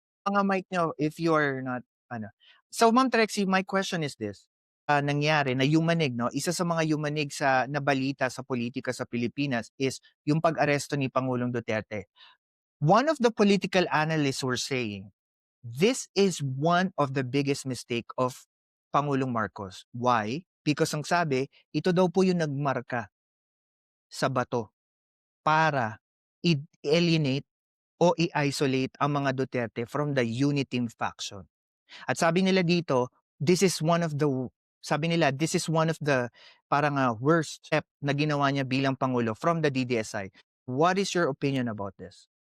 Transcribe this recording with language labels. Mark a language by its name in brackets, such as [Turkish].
[Filipino] Mga mic niyo [English] if you are not [Filipino] ano. So Ma'am Trexie, [English] my question is this, [Filipino] nangyari na yumanig 'no, isa sa mga yumanig sa nabalita sa politika sa Pilipinas is yung pag-aresto ni Pangulong Duterte. [English] One of the political analysts were saying, this is one of the biggest mistake of Pangulong Marcos. Why? [Filipino] Because ang sabi, ito daw po yung nagmarka sa bato para i-alienate o i-isolate ang mga Duterte [English] from the Unitim faction. [Filipino] At sabi nila dito, [English] this is one of the sabi nila, this is one of the parang worst step [Filipino] na ginawa niya bilang Pangulo [English] from the DDSI. What is your opinion about this?